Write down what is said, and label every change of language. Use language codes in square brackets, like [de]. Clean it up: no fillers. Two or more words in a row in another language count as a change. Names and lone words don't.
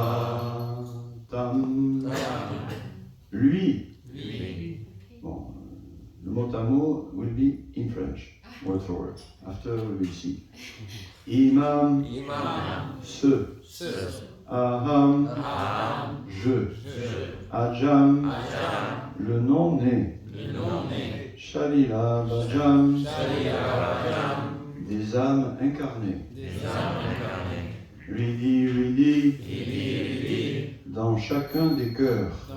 [sa] Tam. [fr] Lui. Bon, le mot à mot [en] will be in French, word for word. After we will see. Imam. [fr] Ce. Aham. Je. Ajam. Le nom-né. [sa] शरीरभाजाम्. [fr] Des âmes incarnées. Ridi, dans chacun des cœurs.